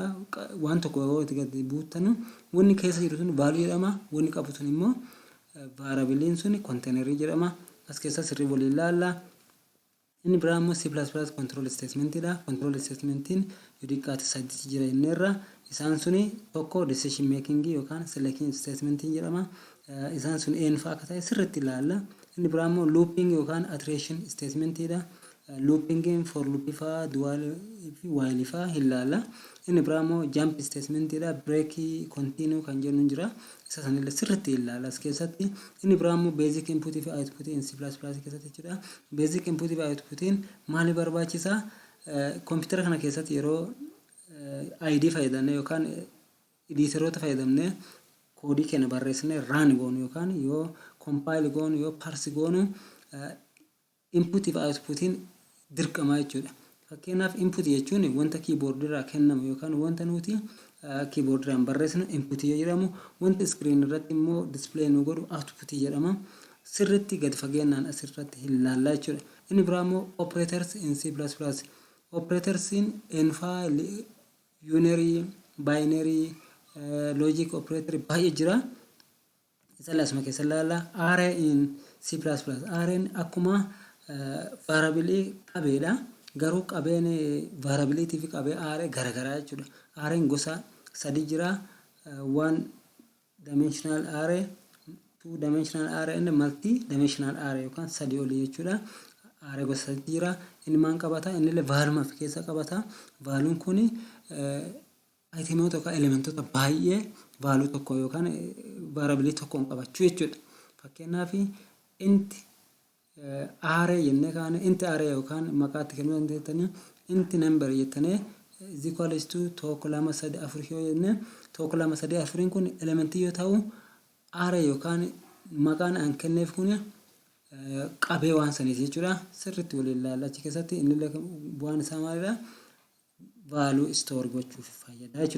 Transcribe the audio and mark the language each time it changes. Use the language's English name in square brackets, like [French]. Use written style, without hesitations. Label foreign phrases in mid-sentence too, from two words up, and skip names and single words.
[Oromo] Waan tokko yoo itti gadi buuttanu wanni keessa jiru sun value jedhama. Wanni qabu sun immoo variableen sun container jedhama. As keessa sirrii waliin ilaalla. Inni biraa immoo C++ [English] control statement [Oromo] dha. [English] Control statementiin [Oromo] yudiqaati saddeet jira innerra. Isaan suni tokko [English] decision making [Oromo] yookaan [English] selection statement [Oromo] jedhama. Isaan sun eenyufaa akka ta'e sirriitti ilaalla. Inni biraa immoo looping yookaan [English] iteration statement [Oromo] dha. Looping [English] for loop [Oromo] faa dual fi while faa ilaalla. Inni biraa immoo [English] jump statement [Oromo] dha. [English] Break continue [Oromo] kan jennu jira. Isa sanillee sirriitti ilaalla as keessatti. Inni biraa immoo [English] basic input [Oromo] fi [English] output in C++ [Oromo] keessatti jechuudha. [English] Basic input [Oromo] fi output maali barbaachisa? Computer kana keessatti yeroo ID fayyadamne yookaan editoota fayyadamne koodii keenya barreessine run goonu yookaan yoo compile goonu yoo parse goonu input fi output dirqama jechuudha. Fakkeenyaaf input jechuun wanta keyboard irraa kennamu yookaan wanta nuti keyboard irraan barreessinu input jedhamu, wanta screen irratti immoo display nu godhu output jedhama. Sirriitti gad fageenyaan asirratti ilaallaa jechuudha. Inni biraa immoo [English] operators in C++. Operators in unary, binary, logic operator [Oromo] baay'ee jira. Isa lasuma keessa ilaalla. [English] Array in C++. [Oromo] Arrayn akkuma variable qabeedha. Garuu qabeen variability fi qabee array garagaraa jechuudha. Arrayn gosa sadi jira. [English] One dimensional array, two dimensional array and multi dimensional array [Oromo] yookaan sadi olii jechuudha. Array gosa sadi jira. Inni maan qabata? Inni illee [English] value of [Oromo] keessa qabata. Value kuni itemoota yookaan elementoota baay'ee value tokko yookaan variability tokkoon qabachuu jechuudha. Fakkeenyaaf [English] int array [Oromo] jennee kaane [English] int array [Oromo] yookaan maqaatti kennuu dandeettanii [English] int number [Oromo] jettanii [English] is equals to [Oromo] tokko lama sadii afur yoo jenne tokko lama sadii afuriin kun elementii yoo ta'u array yookaan maqaan an kenneef kun qabee waan saniiti jechuudha. Sirriitti waliin ilaalla achi keessatti inni bu'aan isaa maalidha? [English] Value store [Oromo] gochuuf fayyada jechuudha.